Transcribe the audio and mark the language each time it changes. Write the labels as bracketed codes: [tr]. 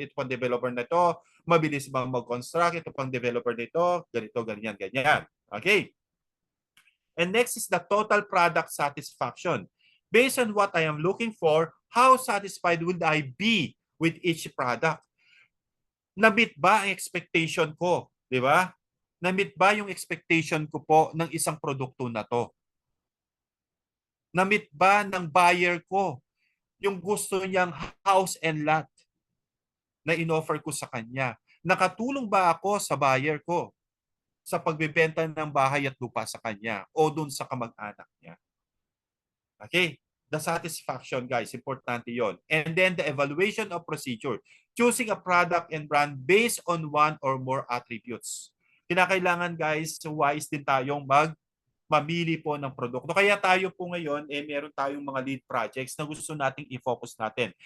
[tl] Ito pang developer na ito mabilis bang mag-construct. Ito pang developer na ito ganito, ganyan. Okay? [en] And next is the total product satisfaction. Based on what I am looking for, how satisfied would I be with each product? [tl] Na-meet ba ang expectation ko? Di ba? Na-meet ba yung expectation ko po ng isang produkto na to? Na-meet ba ng buyer ko yung gusto niyang house and lot na in-offer ko sa kanya? Nakatulong ba ako sa buyer ko sa pagbebenta ng bahay at lupa sa kanya o dun sa kamag-anak niya? [en] Okay? The satisfaction, guys, [tl] importante yon. [en] And then the evaluation of procedure. Choosing a product and brand based on one or more attributes. [tl] Kinakailangan, guys, wise din tayong mamili po ng produkto. Kaya tayo po ngayon, meron tayong mga lead projects na gusto nating i-focus natin.